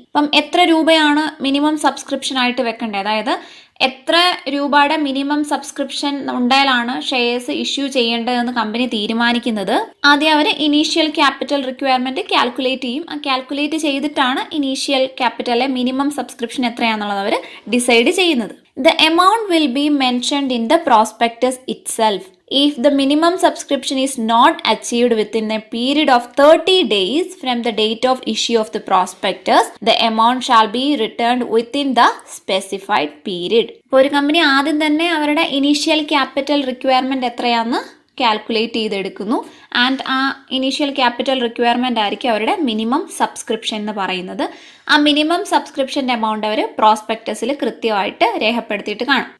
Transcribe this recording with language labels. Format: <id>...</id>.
<ml>അപ്പം എത്ര രൂപയാണ് മിനിമം സബ്സ്ക്രിപ്ഷൻ ആയിട്ട് വെക്കേണ്ടത്, അതായത് എത്ര രൂപയുടെ മിനിമം സബ്സ്ക്രിപ്ഷൻ ഉണ്ടായാലാണ് ഷെയർസ് ഇഷ്യൂ ചെയ്യേണ്ടതെന്ന് കമ്പനി തീരുമാനിക്കുന്നത്. ആദ്യം അവർ ഇനീഷ്യൽ ക്യാപിറ്റൽ റിക്വയർമെന്റ് കാൽക്കുലേറ്റ് ചെയ്യും. ആ കാൽക്കുലേറ്റ് ചെയ്തിട്ടാണ് ഇനീഷ്യൽ ക്യാപിറ്റലിലെ മിനിമം സബ്സ്ക്രിപ്ഷൻ എത്രയാണെന്നുള്ളത് അവർ ഡിസൈഡ് ചെയ്യുന്നത്.</ml> <en>The amount will be mentioned in the prospectus itself. If the minimum subscription is not achieved within a period of 30 days from the date of issue of the prospectus, the amount shall be returned within the specified period.</en> <ml>ഇപ്പോൾ ഒരു company ആദ്യം തന്നെ അവരുടെ initial capital requirement എത്രയാണെന്ന് calculate ചെയ്തെടുക്കുന്നു. And ആ initial capital requirement ആയിരിക്കും അവരുടെ minimum subscription എന്ന് പറയുന്നത്. ആ മിനിമം സബ്സ്ക്രിപ്ഷൻ്റെ എമൗണ്ട് അവർ പ്രോസ്പെക്ടസിൽ കൃത്യമായിട്ട് രേഖപ്പെടുത്തിയിട്ട് കാണും.</ml>